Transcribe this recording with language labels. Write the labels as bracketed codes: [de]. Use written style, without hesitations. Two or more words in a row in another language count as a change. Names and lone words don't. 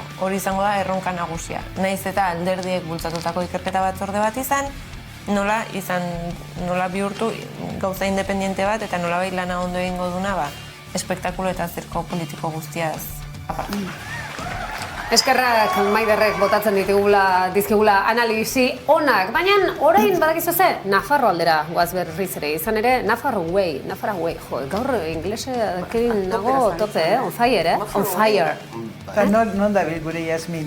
[eu] Hori izango da erronka nagusia. Nahiz eta alderdiek bultzatutako ikerketa batzorde bat izan, nola bihurtu gauza independiente bat, eta nola bai lana ondo egingo duna, espektakulo eta zirko politiko guztiaz aparte. Eskerrak Maiderrek botatzen dizkigula analisi onak, baina orain badakizu ze, Nafarro aldera goaz berriz ere, izan ere Nafarro way, jo, gaur inglesekin nago tope, [en] on fire, on fire. [eu] Non da bil gure Jasmin?